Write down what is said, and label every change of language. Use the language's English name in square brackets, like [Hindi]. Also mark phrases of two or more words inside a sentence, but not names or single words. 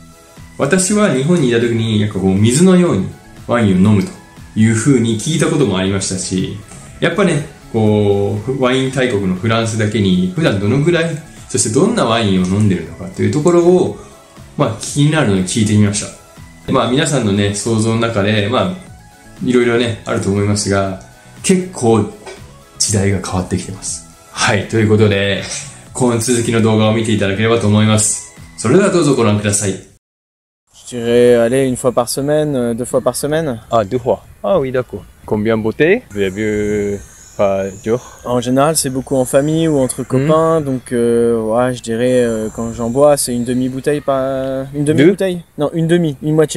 [Japanese] 私は日本にいた時に、なんかこう、水のようにワインを飲むという風に聞いたこともありましたし、やっぱね、こう、ワイン大国のフランスだけに、普段どのぐらい、そしてどんなワインを飲んでるのかというところを、気になるので聞いてみました。皆さんのね、想像の中で、いろいろね、あると思いますが、結構時代が変わってきてます。はい、ということで、この続きの動画を見ていただければと思います。それではどうぞご覧ください。 [French] Je dirais aller une fois par semaine, 2 fois par semaine. Ah, 2 fois. Ah oui, d'accord. Combien de bouteilles? Vous avez vu pas dur? En général, c'est beaucoup en famille ou entre copains, donc ouais, je dirais quand j'en bois, c'est une demi-bouteille par... Une demi-bouteille? Non, une moitié.